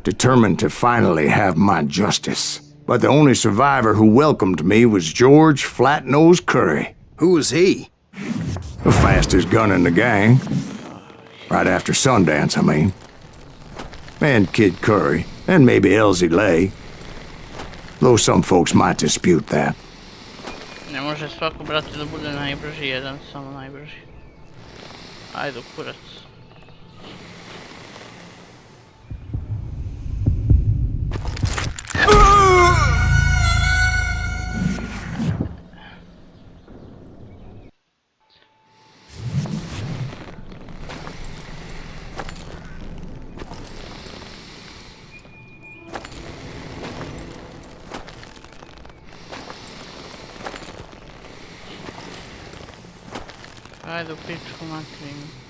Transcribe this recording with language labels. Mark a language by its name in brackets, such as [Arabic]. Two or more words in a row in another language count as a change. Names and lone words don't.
[English] determined to finally have my justice. But the only survivor who welcomed me was George Flat-Nosed Curry. Who was he? The fastest gun in the gang. Right after Sundance, I mean. And Kid Curry, and maybe Elsie Lay. Though some folks might dispute that. [Serbian] Ne može svako, brate, da bude najbrži, jedan samo najbrži. Ajde u kurac. Ajde u pičku materinu.